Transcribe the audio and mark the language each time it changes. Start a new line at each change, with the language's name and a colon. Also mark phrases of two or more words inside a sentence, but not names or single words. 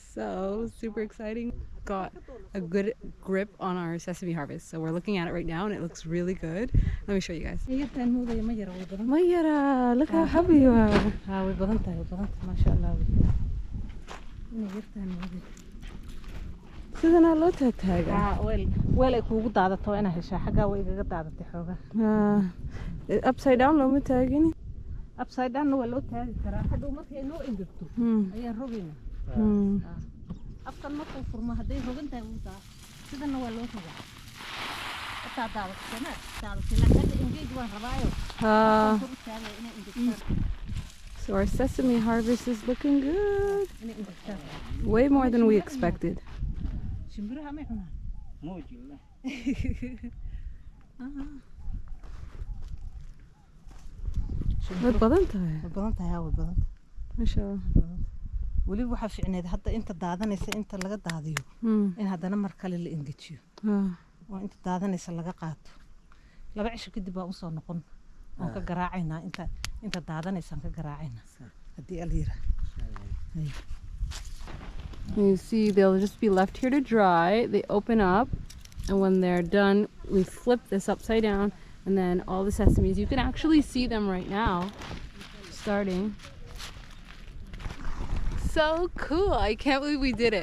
English: so super exciting. Got a good grip on our sesame harvest. So we're looking at it right now and it looks really good. Let me show you guys. Mayara, look how happy you are.
Somali: sidana loo taagtaagaa weel ay kuugu daadato inaad heshaa xaggaa way igaga daadatay xoogaa
English: upside down
Somali: looma taagin
English: upside down
Somali: waa loo taagi karaa hadhow markay noo engegto ayaan rogayna afkan markuu furmo hadday rogan tahay wuu daa sidana waa loo rogaa ataa daadato daadato laakiin engeg waan rabaayo
English: So our sesame harvest is looking good. Way more than we expected.
Somali: shimbiraha ma cunaan
Arabic: موجود
Somali: way badan tahay way badan
Arabic: ما شاء الله
Somali: wali waxa fiicneed hadda inta daadanaysa inta laga daadiyo in hadana mar kale la engejiyo oo inta daadanaysa laga qaato laba cisho kadib baa u soo noqon oo ka garaacayna inta daadanaysa ka garaacayna hadii aliira
English: you see they'll just be left here to dry. They open up and when they're done we flip this upside down and then all the sesames, you can actually see them right now starting. So cool. I can't believe we did it.